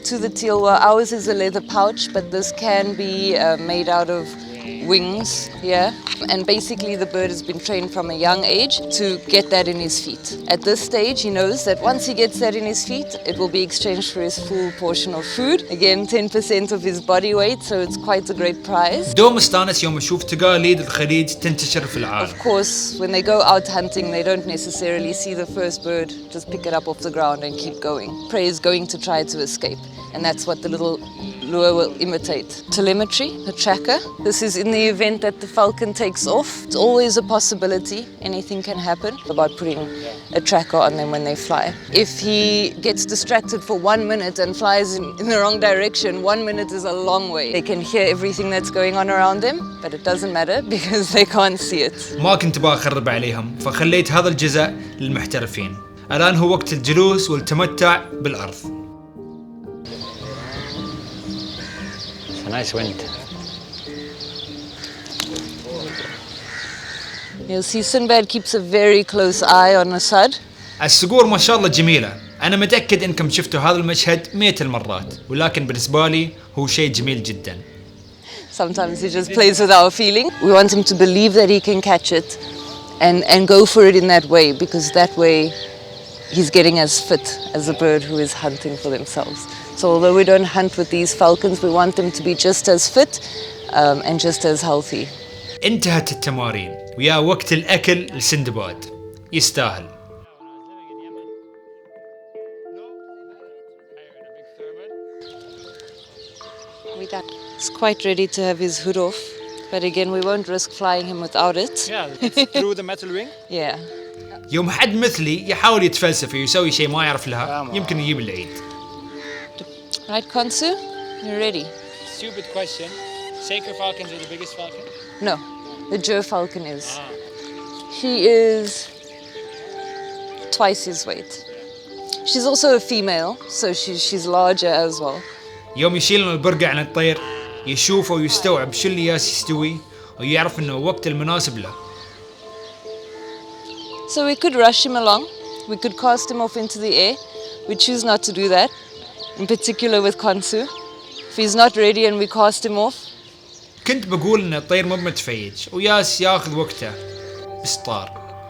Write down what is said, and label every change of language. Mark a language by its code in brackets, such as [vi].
[en] To the Tilwa, ours is a leather pouch, but this can be made out of wings, yeah. And basically the bird has been trained from a young age to get that in his feet. At this stage, he knows that once he gets that in his feet, it will be exchanged for his full portion of food. Again, 10% of his body weight, so it's quite a great prize. [ar] دوم استانس يوم أشوف تقاليد الخليج تنتشر في العالم. [en] Of course, when they go out hunting, they don't necessarily see the first bird, just pick it up off the ground and keep going. Prey is going to try to escape, and that's what the little lure will imitate. Telemetry, a tracker. This is in the event that the falcon takes off. It's always a possibility. Anything can happen about putting a tracker on them when they fly. If he gets distracted for 1 minute and flies in the wrong direction, 1 minute is a long way. They can hear everything that's going on around them, but it doesn't matter because they can't see it. [ar] ما كنت بأخرب عليهم فخليت هذا الجزء للمحترفين. الآن هو وقت الجلوس والتمتع بالأرض. [en] It's a nice wind. You'll see Sinbad keeps a very close eye on Asad. [ar] الصقور ما شاء الله جميلة. أنا متأكد إنكم شفتوا هذا المشهد 100 المرات، ولكن بالنسبة لي هو شيء جميل جدا. [en] Sometimes he just plays with our feeling. We want him to believe that he can catch it and go for it in that way, because that way he's getting as fit as a bird who is hunting for themselves. So although we don't hunt with these falcons, we want them to be just as fit and just as healthy. [ar] انتهت التمارين ويا وقت الأكل لسندباد. يستاهل. [en] He's quite ready to have his hood off, but again we won't risk flying him without it. Yeah, it's through the metal ring. Yeah. [ar] يوم حد مثلي يحاول يتفلسف ويسوي شيء ما يعرف لها يمكن يجيب العيد. [en] Right, Konsu? You're ready? Stupid question. Saker Falcons are the biggest falcon? No, the Joe Falcon is. She is twice his weight. She's also a female, so she's larger as well. [ar] يوم يشيلون البرقع عن الطير يشوفه ويستوعب شو اللي ياس يستوي ويعرف انه وقت المناسب له. [en] So we could rush him along. We could cast him off into the air. We choose not to do that, in particular with Konsu. If he's not ready and we cast him off. [ar] كنت بقول ان الطير مو متفيج وياس ياخذ وقته بس طار.